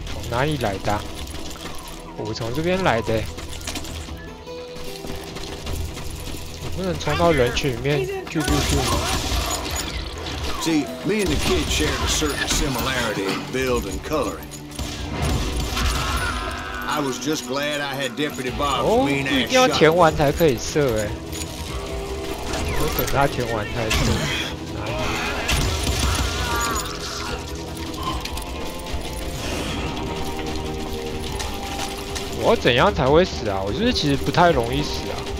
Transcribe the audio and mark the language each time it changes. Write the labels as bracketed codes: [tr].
[zh] 哪里来的、啊？我从这边来的、欸。我不能冲到人群里面救救救吗 [en] See, me and the kid shared a certain similarity in build and coloring. I was just glad I had Deputy Bob's mean ass shot. [zh] 一定要填完才可以射哎、欸。我等他填完才射。我要怎样才会死啊？我是不是其实不太容易死啊？